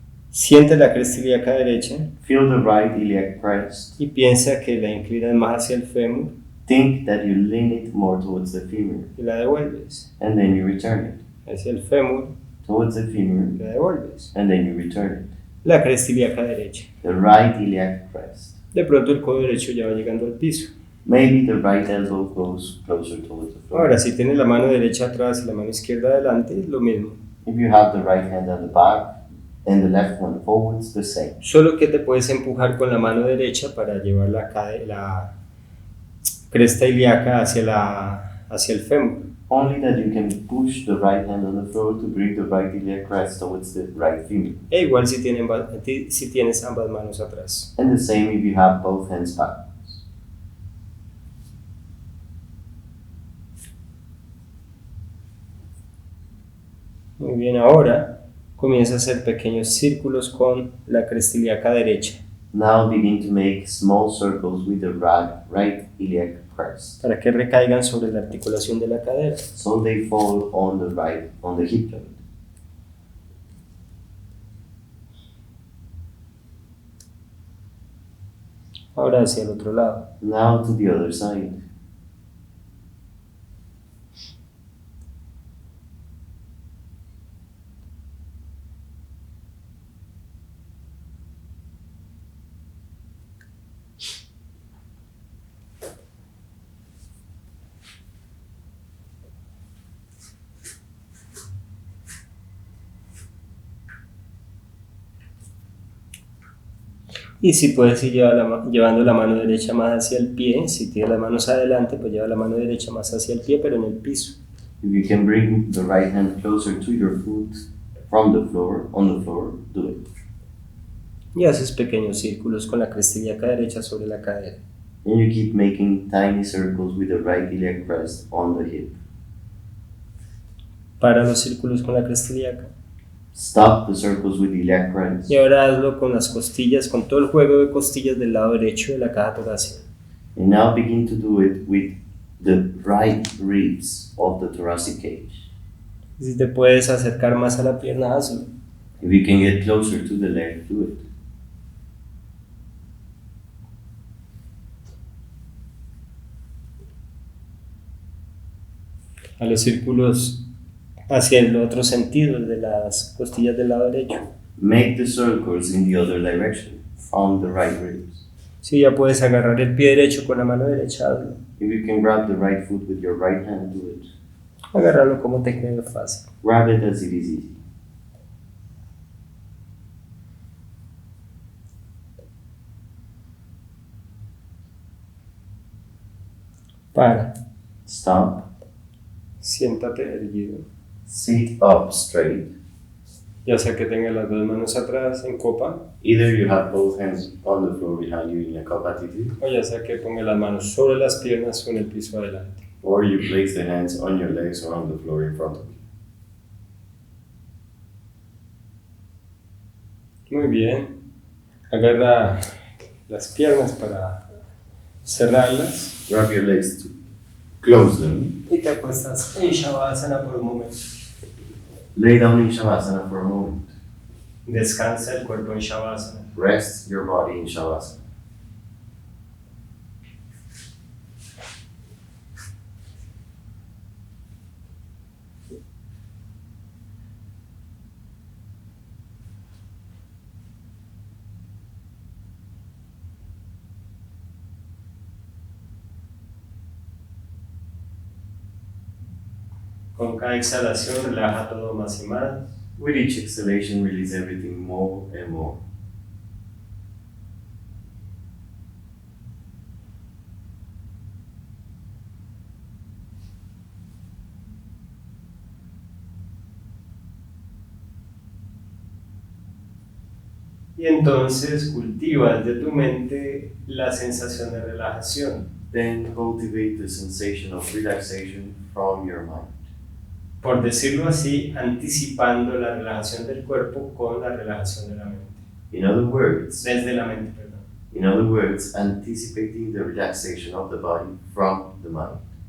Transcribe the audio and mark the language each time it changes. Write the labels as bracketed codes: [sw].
[es] Siente la cresta ilíaca derecha [en] Feel the right iliac crest. [es] y piensa que la inclinas más hacia el fémur [en] Think that you lean it more towards the femur, [es] y la devuelves. [en] and then you return it. [es] Hacia el fémur [en] Towards the femur, [es] y la devuelves. [en] and then you return [es] La cresta ilíaca derecha. [en] it. The right iliac crest. [es] De pronto el codo derecho ya va llegando al piso. [en] Maybe the right elbow goes closer towards the floor. [es] Ahora, si tienes la mano derecha atrás y la mano izquierda adelante, es lo mismo. [en] If you have the right hand at the back and the left one forwards, the same. [es] Solo que te puedes empujar con la mano derecha para llevar la cresta ilíaca hacia el fémur. [en] Only that you can push the right hand on the floor to bring the right iliac crest towards the right femur. [es] E igual si tienes ambas manos atrás. [en] And the same if you have both hands backwards. [es] Muy bien, ahora comienza a hacer pequeños círculos con la cresta ilíaca derecha [en] Now begin to make small circles with the right iliac crest, [es] para que recaigan sobre la articulación de la cadera. [en] so they fall on the hip joint. [es] Ahora hacia el otro lado. [en] Now to the other side. [es] Y si puedes ir llevando la mano derecha más hacia el pie, si tienes las manos adelante, pues lleva la mano derecha más hacia el pie, pero en el piso. [en] If you can bring the right hand closer to your foot from the floor, on the floor, do it. [es] Y haces pequeños círculos con la cresta ilíaca derecha sobre la cadera. [en] And you keep making tiny circles with the right iliac crest on the hip. [es] Para los círculos con la cresta ilíaca. [en] Stop the circles with iliac crest. [es] Y ahora hazlo con las costillas, con todo el juego de costillas del lado derecho de la caja torácica. [en] And now begin to do it with the right ribs of the thoracic cage. [es] Y si te puedes acercar más a la pierna, hazlo. [en] If you can get closer to the leg, do it. [es] A los círculos hacia el otro sentido, el de las costillas del lado derecho. [en] Make the circles in the other direction, from the right ribs. [es] Si ya puedes agarrar el pie derecho con la mano derecha, hazlo. [en] If you can grab the right foot with your right hand, do it. [es] Agárralo como te quede fácil. [en] Grab it as it is easy. [es] Para. [en] Stop. [es] Siéntate erguido. [en] Sit up straight. [es] Ya sea que tengas las dos manos atrás en copa, [en] Either you have both hands on the floor behind you in a cup attitude, [es] o ya sea que pongas las manos sobre las piernas o en el piso adelante. [en] or you place the hands on your legs or on the floor in front of you. [es] Muy bien. Agarra las piernas para cerrarlas [en] Grab your legs to close them. [es] y te acuestas en Shavasana por un momento. [en] Lay down in Shavasana for a moment. [es] Descansa el cuerpo en Shavasana. [en] Rest your body in Shavasana. [es] Con cada exhalación relaja todo más y más. [en] With each exhalation, release everything more and more. [es] Y entonces cultiva desde tu mente la sensación de relajación. [en] Then cultivate the sensation of relaxation from your mind. [es] Por decirlo así, anticipando la relajación del cuerpo con la relajación de la mente. [en] In other words, [es] Desde la mente, perdón. [en] In other words, anticipating the relaxation of the body from the mind.